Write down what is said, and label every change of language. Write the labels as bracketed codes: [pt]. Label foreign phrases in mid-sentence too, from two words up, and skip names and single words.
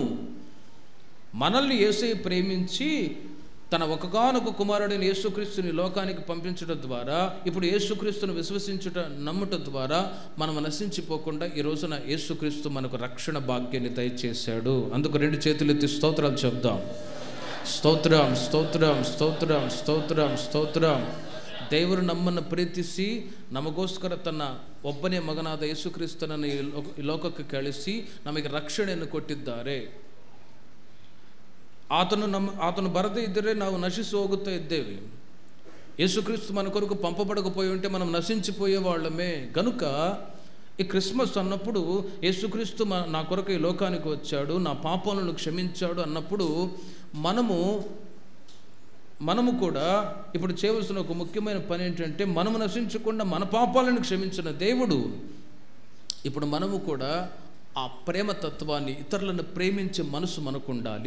[te] మనల్ని యేసయ్య ప్రేమించి తన ఒకగానొక కుమారుడైన యేసుక్రీస్తుని లోకానికి పంపించడం ద్వారా, ఇప్పుడు యేసుక్రీస్తును విశ్వసించుట నమ్ముట ద్వారా మనం నశించిపోకుండా ఈ రోజున యేసుక్రీస్తు మనకు రక్షణ భాగ్యాన్ని దయచేశాడు. అందుకు 2 చేతులు ఎత్తి స్తోత్రాలు చెప్దాం. స్తోత్రం, స్తోత్రం, స్తోత్రం, స్తోత్రం, స్తోత్రం. [kn] ದೇವರು ನಮ್ಮನ್ನು ಪ್ರೀತಿಸಿ ನಮಗೋಸ್ಕರ ತನ್ನ ಒಬ್ಬನೇ ಮಗನಾದ ಯೇಸುಕ್ರಿಸ್ತನನ್ನು ಈ ಲೋಕಕ್ಕೆ ಕಳಿಸಿ ನಮಗೆ ರಕ್ಷಣೆಯನ್ನು ಕೊಟ್ಟಿದ್ದಾರೆ. ಆತನು ಬರದೇ ಇದ್ದರೆ ನಾವು ನಶಿಸಿ ಹೋಗುತ್ತಾ ಇದ್ದೇವೆ. [te] యేసుక్రీస్తు మన కొరకు పంపబడకపోయి ఉంటే మనం నశించిపోయే వాళ్ళమే. గనుక ఈ క్రిస్మస్ అన్నప్పుడు యేసుక్రీస్తు నా కొరకు ఈ లోకానికి వచ్చాడు, నా పాపాలను క్షమించాడు అన్నప్పుడు మనము కూడా ఇప్పుడు చేయవలసిన ఒక ముఖ్యమైన పని ఏంటంటే, మనము నశించకుండా మన పాపాలను క్షమించిన దేవుడు ఇప్పుడు మనము కూడా ఆ ప్రేమ తత్వాన్ని, ఇతరులను ప్రేమించే మనసు మనకు ఉండాలి.